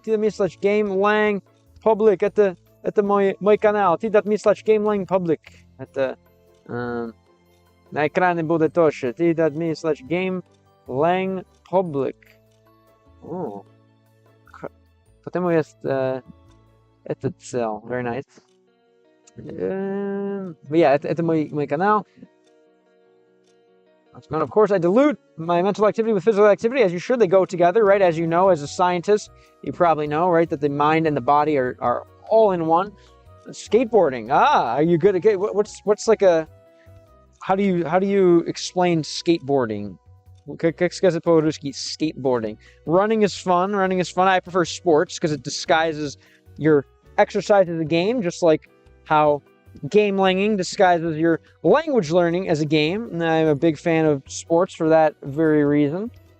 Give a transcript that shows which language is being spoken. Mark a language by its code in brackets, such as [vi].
[ru] Ты дать slash game lang public. Это мой канал. Ты дать slash game lang public. Это на экране будет тоже. Ты дать slash game lang public. О. Потому есть это цель. [en] Very nice. [ru] Yeah, это мой канал. [en] And of course, I dilute my mental activity with physical activity, as you should. They go together, right? As you know, as a scientist, you probably know, right, that the mind and the body are all in one. Skateboarding. Are you good at what's like a? How do you explain skateboarding? [ru] Как сказать по-русски skateboarding? [en] Running is fun. I prefer sports because it disguises your exercise as a game, just like how game langing disguises your language learning as a game. And I'm a big fan of sports for that very reason.